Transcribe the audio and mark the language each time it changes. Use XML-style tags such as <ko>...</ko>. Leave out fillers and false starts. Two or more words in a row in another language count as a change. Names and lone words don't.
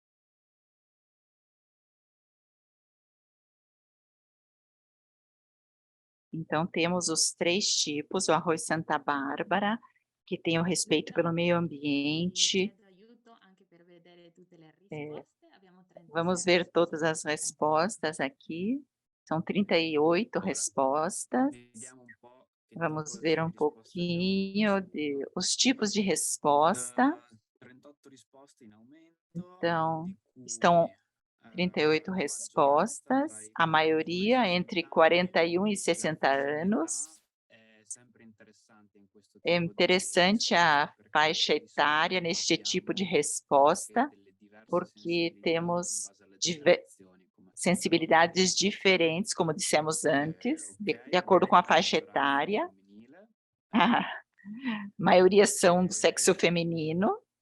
<pt>Então, temos os três tipos: o arroz Santa Bárbara, que tem o respeito pelo meio ambiente. Vamos ver todas as respostas aqui. São 38 respostas.</pt> <it>Vediamo un po' che</it> <pt>Vamos</pt> <it>tipo</it> <pt>ver</pt> <it>di</it> <pt>um</pt> <it>risposte abbiamo</it> <pt>pouquinho os tipos de resposta.</pt> <it>38 risposte in aumento,</it> <pt>Então,</pt> <it>di cui,</it> <pt>estão 38</pt> <it>la</it> <pt>respostas,</pt> <it>maggioranza</it> <pt>a maioria entre 41 e 60 anos.</pt> <it>È sempre interessante in</it> <pt>É interessante a faixa etária neste tipo de resposta, porque temos sensibilidades diferentes, como dissemos antes, de acordo com a faixa etária. A maioria são do sexo feminino.</pt>